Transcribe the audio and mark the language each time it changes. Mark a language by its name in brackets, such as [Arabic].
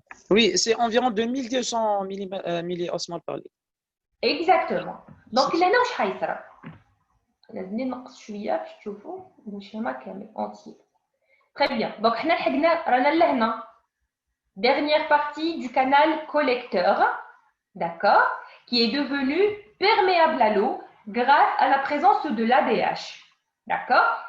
[French] Oui, c'est environ 2200 milliosmoles par litre. Exactement. [Arabic] Donc, là, واش حيصرا؟ لازمني نقص شويه باش تشوفوا الشيما كامل entier. [French] Très bien. [Arabic] Donc, حنا لحقنا رانا لهنا. [French] Dernière partie du canal collecteur, d'accord, qui est devenu perméable à l'eau grâce à la présence de l'ADH. D'accord?